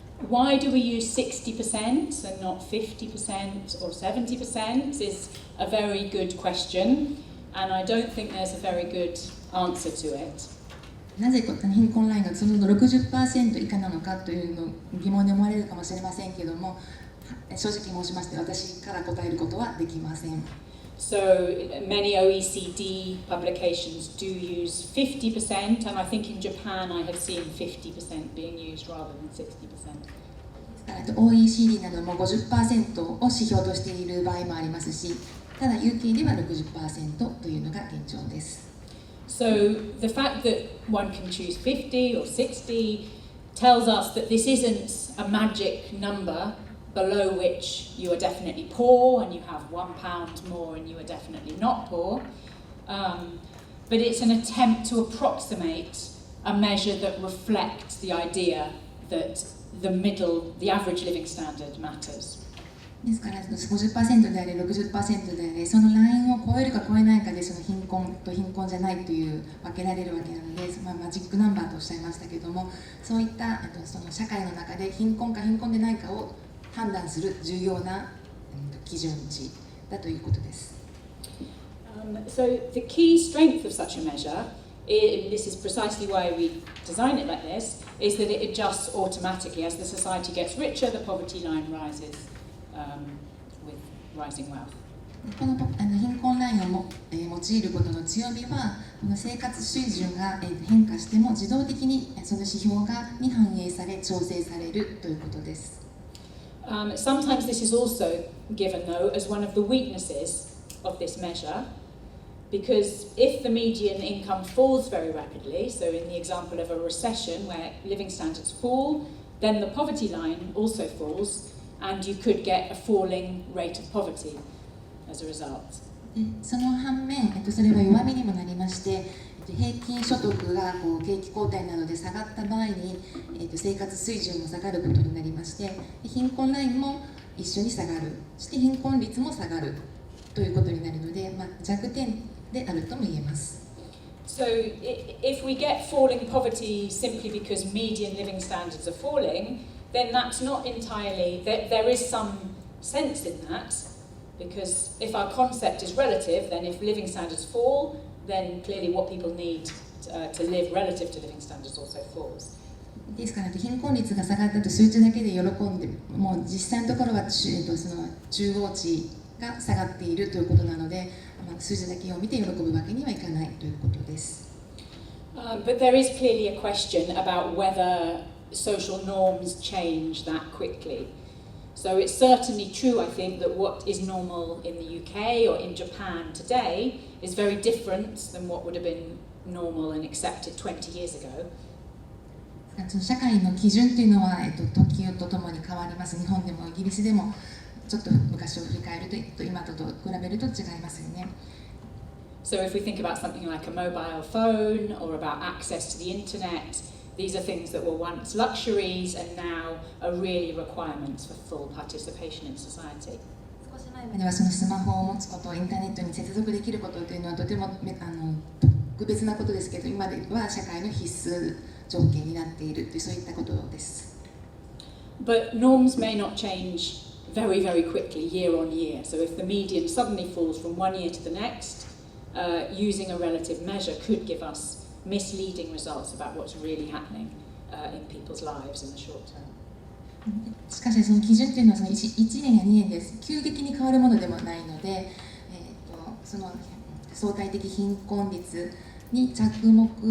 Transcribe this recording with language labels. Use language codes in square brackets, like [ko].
[en] Why do we use 60% and not 50% or 70% is a very good question, and I don't think there's a very good answer to it. [ja] なぜ貧困ラインがその 60% 以下なのかというのを疑問に思われるかもしれませんけれども、正直申しまして私から答えることはできません。 [en] So many OECD publications do use 50%, and I think in Japan I have seen 50% being used rather than 60%. [ja] OECD なども 50% を指標としている場合もありますし、ただ UK では 60% というのが現状です。 [en] So the fact that one can choose 50 or 60 tells us that this isn't a magic number below which you are definitely poor and you have £1 more and you are definitely not poor. But it's an attempt to approximate a measure that reflects the idea that the average living standard matters. [ja] ですから 50% であれ 60% であれそのラインを超えるか超えないかでその貧困と貧困じゃないという分けられるわけなので、マジックナンバーとおっしゃいましたけれども、そういったその社会の中で貧困か貧困でないかを判断する重要な基準値だということです。 [en] So the key strength of such a measure, this is precisely why we design it like this, is that it adjusts automatically. As the society gets richer, the poverty line rises with rising wealth. [ja] この貧困ラインを用いることの強みは、この生活水準が変化しても自動的にその指標に反映され調整されるということです。 [en] Sometimes this is also given, though, as one of the weaknesses of this measure, because if the median income falls very rapidly, so in the example of a recession where living standards fall, then the poverty line also falls, and you could get a falling rate of poverty as a result. [ja] その反面、それは弱みにもなりまして、平均所得が景気後退などで下がった場合に、生活水準も下がることになりまして、貧困ラインも一緒に下がる、そして貧困率も下がるということになるので、弱点であるとも言えます。 [en] So if we get falling poverty simply because median living standards are falling, then that's not entirely, there is some sense in that, because if our concept is relative, then if living standards fall, then clearly what people need to live relative to living standards also falls. [ja] ですから貧困率が下がったと数値だけで喜んでもう実際のところはその中央値が下がっているということなので、数字だけを見て喜ぶわけにはいかないということです。 [en] But there is clearly a question about whether social norms change that quickly. So it's certainly true, I think, that what is normal in the UK or in Japan today is very different than what would have been normal and accepted 20 years ago. [ja] 社会の基準というのは、時とともに変わります。日本でもイギリスでもちょっと昔を振り返ると今と比べると違いますよね。 [en] So if we think about something like a mobile phone or about access to the internet, these are things that were once luxuries and now are really requirements for full participation in society. [ja] 少し前まではそのスマホを持つこと、インターネットに接続できることというのはとても特別なことですけど、今では社会の必須条件になっているというそういったことです。 [en] But norms may not change very, very quickly year on year. So if the median suddenly falls from one year to the next, using a relative measure could give us misleading results about what's really happening in people's lives in the short term. [ja] しかしその基準というのはその 1年や2年です。急激に変わるものでもないので、その相対的貧困率に着目、